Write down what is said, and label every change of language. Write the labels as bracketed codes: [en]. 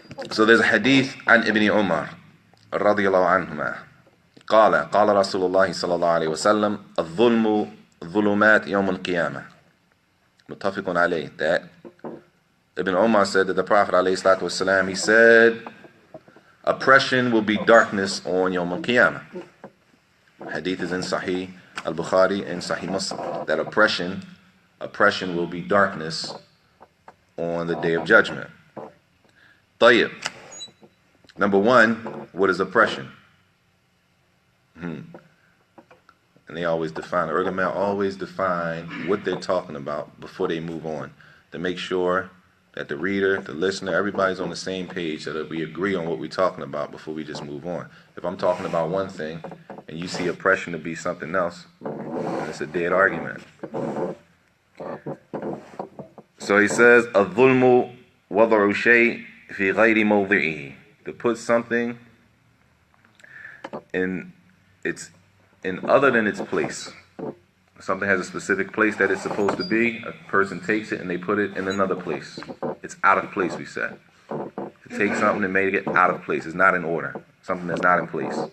[en] So there's a hadith [ar] عن ابن عمر رضي الله عنهما قال رسول الله صلى الله عليه وسلم الظلم ظلمات يوم القيامة. متفق عليه. [en] That Ibn Umar said that the Prophet ﷺ, he said, oppression will be darkness on Yawm al-Qiyamah. Hadith is in Sahih al-Bukhari and Sahih Muslim. That oppression will be darkness on the Day of Judgment. Tayyib. Number one, what is oppression? And they always define, the ulama always define what they're talking about before they move on, to make sure that the reader, the listener, everybody's on the same page, so that we agree on what we're talking about before we just move on. If I'm talking about one thing and you see oppression to be something else, then it's a dead argument. So he says, [ar] الظلم وضع شيء في غير موضعه. [en] To put something in other than its place. Something has a specific place that it's supposed to be. A person takes it and they put it in another place. It's out of place, we said. To take something and make it out of place. It's not in order. Something that's not in place.